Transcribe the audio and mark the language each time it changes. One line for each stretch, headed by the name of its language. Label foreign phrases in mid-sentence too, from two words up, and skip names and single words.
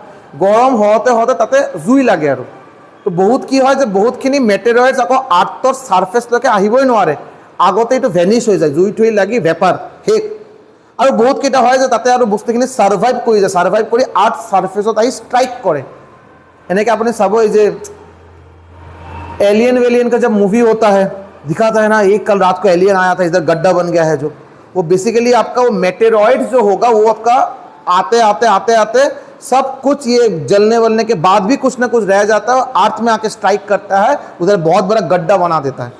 Assamese: গৰম হওঁতে তাতে জুই লাগে আৰু তো বহুত কি হয় যে বহুতখিনি মেটেৰয়েডছ আকৌ আৰ্থৰ সাৰফেসলৈকে আহিবই নোৱাৰে, আগতে এইটো ভেনিশ হৈ যায়, জুই থুই লাগি ভেপাৰ শেষ। আৰু বহুত কেইটা হয় যে তাতে আৰু বস্তুখিনি সাৰ্ভাইভ কৰি যায়, সাৰ্ভাইভ কৰি আৰ্থ সাৰফেসত আহি স্ট্ৰাইক কৰে। এনেকৈ আপুনি চাব এই যে
Hindi: एलियन का जब मूवी होता है दिखाता है ना, एक कल रात को एलियन आया था, इधर गड्ढा बन गया है, जो वो बेसिकली आपका वो मेटेरॉइड जो होगा वो आपका आते सब कुछ ये जलने वलने के बाद भी कुछ ना कुछ रह जाता है, अर्थ में आके स्ट्राइक करता है, उधर बहुत बड़ा गड्ढा बना देता है।